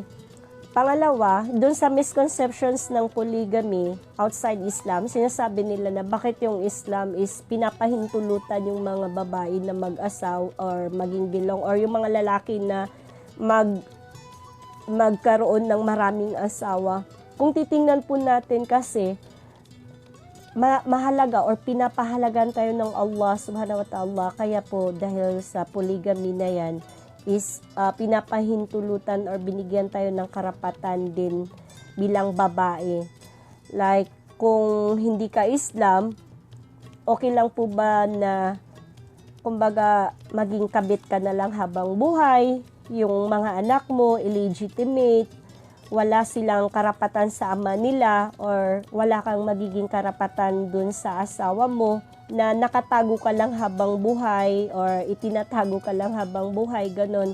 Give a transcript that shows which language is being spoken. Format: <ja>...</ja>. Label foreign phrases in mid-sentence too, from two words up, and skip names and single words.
<tl>Pangalawa, dun sa misconceptions ng</tl> <en>polygamy outside Islam,</en> <tl>sinasabi nila na bakit yung Islam is pinapahintulutan yung mga babae na mag-asaw or maging bilong or yung mga lalaki na magkaroon ng maraming asawa. Kung titingnan po natin kasi, mahalaga or pinapahalagan tayo ng Allah</tl> <ar>سبحانه وتعالى,</ar> <tl>kaya po dahil sa polygamy na yan, is pinapahintulutan or binigyan tayo ng karapatan din bilang babae. Like, kung hindi ka Islam, okay lang po ba na, kumbaga, maging kabit ka na lang habang buhay, yung mga anak mo, illegitimate, wala silang karapatan sa ama nila, or wala kang magiging karapatan dun sa asawa mo, na nakatago ka lang habang buhay or itinatago ka lang habang buhay, ganun.</tl>